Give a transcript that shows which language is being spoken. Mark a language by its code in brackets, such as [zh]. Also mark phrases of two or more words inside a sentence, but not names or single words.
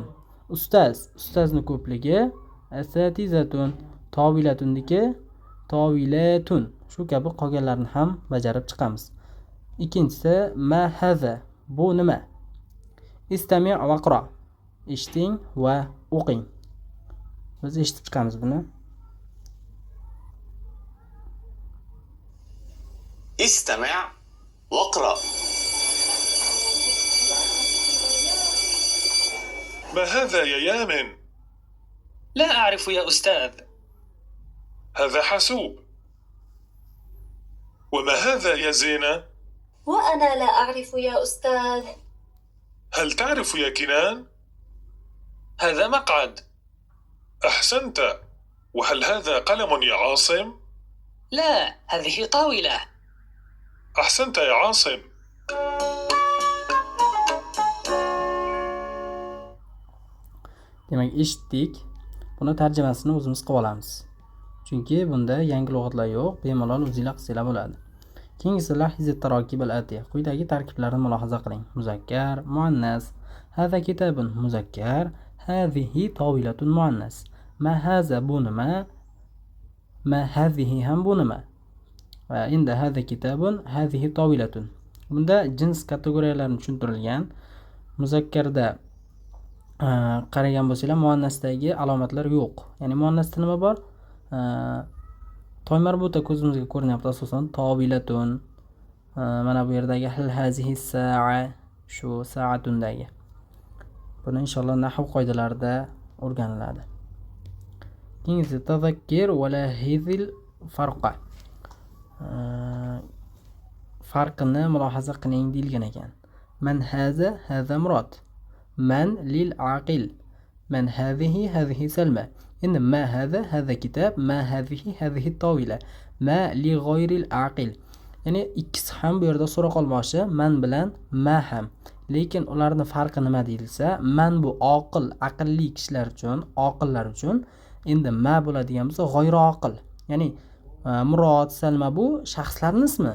[uz] Ustozni ko'pligi asatizatun, tovilatundiki tovilatun. Shu kabi qolganlarni ham bajarib chiqamiz. Ikkinchisi [ar] ما هذا, [uz] bu nima? [ar] استمع واقرأ. [uz] Eshiting va o'qing. Biz eshitib chiqamiz buni. [ar] استمع واقرأ. ما هذا يا يامن؟ لا أعرف يا أستاذ. هذا حاسوب. وما هذا يا زينة؟ وأنا لا أعرف يا أستاذ. هل تعرف يا كنان؟ هذا مقعد. أحسنت. وهل هذا قلم يا عاصم؟ لا، هذه طاولة. أحسنت يا عاصم. [uz] Demak, eshitdik. Buni tarjimasini o'zimiz qilib olamiz. Chunki bunda yangi lug'atlar yo'q, bemalol o'zingizlar qilsanglar bo'ladi. Keyingisi [ar] لاحظ التراكيب الآتية. [uz] Quyidagi tarkiblarni mulohaza qiling. Muzakkar, muannas. [ar] هذا كتاب مذكر هذه طاولة مؤنث. ما هذا [uz] bu nima? [ar] ما هذه [uz] ham bu nima? Va endi [ar] هذا كتاب هذه طاولة. [uz] Bunda jins kategoriyalari tushuntirilgan. Muzakkarda qaragan bo'lsanglar, muannasdagi alomatlar yo'q. Ya'ni muannasda nima bor? Toy marbuta ko'zimizga ko'rinyapti asosan tawilatun. Mana bu yerdagi [ar] هل هذه ساعة, [uz] shu sa'atundagi. Buni inshaalloh nahv qoidalarida o'rganiladi. Keyingisi [ar] تذكر ولاحظ الفرق. [uz] Farqini mulohaza qiling deyilgan ekan. [ar] من هذا هذا مراد من للعاقل. من هذه سلمى. Endi ما هذا هذا كتاب ما هذه طاولة. ما لغير العاقل. [uz] Ya'ni ikkisi ham bu yerda so'roq olmoqchi, man bilan ma ham. Lekin ularning farqi nima deyilsa, man bu oqil, aqlli kishilar uchun, oqillar uchun, endi ma bo'ladigan bo'lsa [ar] غير عاقل. [uz] Ya'ni Murod, Salma bu shaxslarning ismi.